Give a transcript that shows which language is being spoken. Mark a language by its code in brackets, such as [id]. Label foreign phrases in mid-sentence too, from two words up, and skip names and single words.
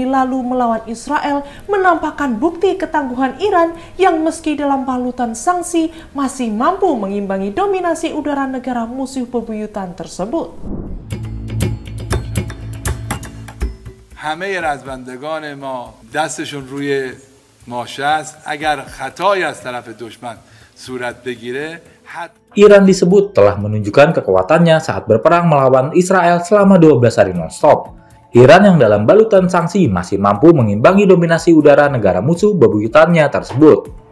[id] lalu melawan Israel menampakkan bukti ketangguhan Iran yang meski dalam balutan sanksi masih mampu mengimbangi dominasi udara negara musuh bebuyutan tersebut. [fa] همه رزمندگان ما دستشون روی ماشه است. اگر خطایی از طرف دشمن صورت بگیره [id] Iran disebut telah menunjukkan kekuatannya saat berperang melawan Israel selama 12 hari non-stop. Iran yang dalam balutan sanksi masih mampu mengimbangi dominasi udara negara musuh bebuyutannya tersebut.